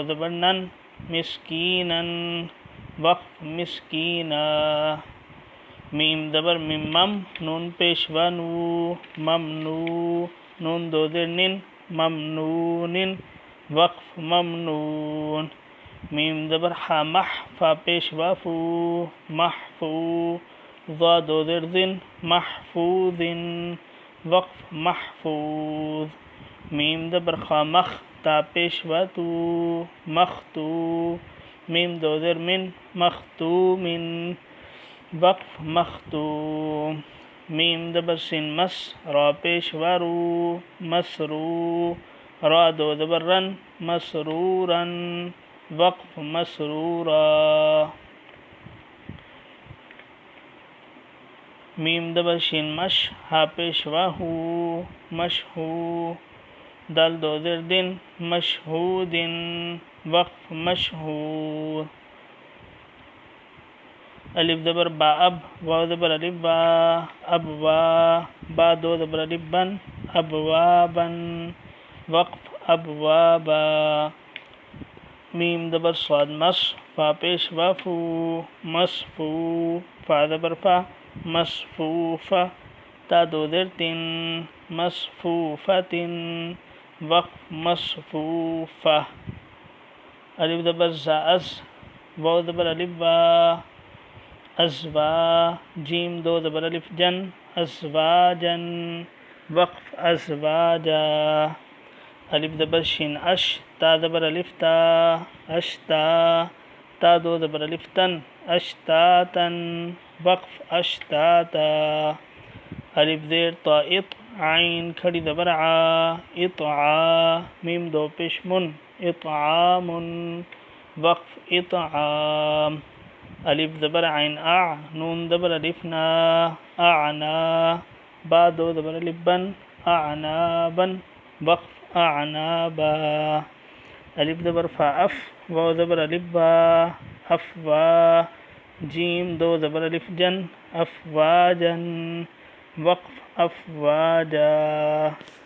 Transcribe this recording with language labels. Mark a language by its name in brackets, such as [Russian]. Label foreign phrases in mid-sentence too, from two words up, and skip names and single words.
[Urdu] زبر نن مسکینن وقف مسکینا میم زبر مم نون پیشوا نو ممنو نون دو زیر نن ممنون وقف ممنون میم زبر حا مح فا پیشوا فو محفو ضا دو زیر زن محفوظ وقف محفوظ میم زبر خا مخ تا پیشوا تو مختو میم دو زیر من مختوم وقف مختوم میم زبر سین مس را پیشوا رو مسرو را دو زبر رن مسرورا وقف مسرورا میم زبر شین مش ہا پیشوا ہو مشہو دال دو زیر دن مشہود وقف مشہور الف زبر با اب واو زبر الف با ابوا با دو زبر الف بن ابوابا وقف ابوابا میم زبر صاد مس فا پیشوا فو مصفو فا زبر فا مصفوفہ تا دو زیر تن مصفوفۃ وقف مصفوفہ الف زبر زا از واو زبر الف با ازوا جیم دو زبر الف جن ازواجن وقف ازواجا الف زبر شین اش تا زبر الف تا اشتا تا دو زبر الف تن اشتاتن وقف اشتاتا الف زیر طا اط عین کھڑی زبر عا اطعا میم دو پیش من اطعام وقف اطعام الف زبر عین اع نون زبر الف نا اعنا با دو زبر الف بن اعنابا وقف اعنابا الف زبر فا اف واو زبر الف با افوا جیم دو زبر الف جن افواجن وقف افواجا